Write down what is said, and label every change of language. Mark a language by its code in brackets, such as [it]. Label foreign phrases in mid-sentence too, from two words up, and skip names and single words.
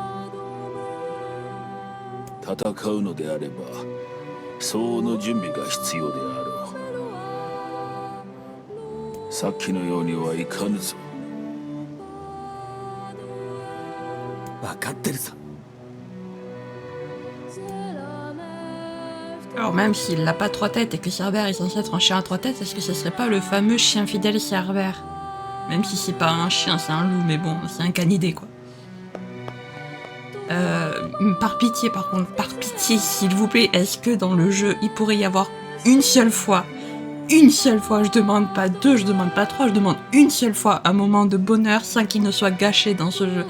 [ja] 戦うのであれば相応の準備が必要であろう。さっきのようにはいかぬぞ。分かってるさ。 [fr] Alors même s'il n'a pas trois têtes et que Cerbère est censé être un chien à trois têtes, est-ce que ce serait pas le fameux chien fidèle Cerbère? Même si c'est pas un chien, c'est un loup, mais bon, c'est un canidé quoi. Par pitié par contre, par pitié s'il vous plaît, est-ce que dans le jeu il pourrait y avoir une seule fois, je demande pas deux, je demande pas trois, je demande une seule fois un moment de bonheur sans qu'il ne soit gâché dans ce jeu.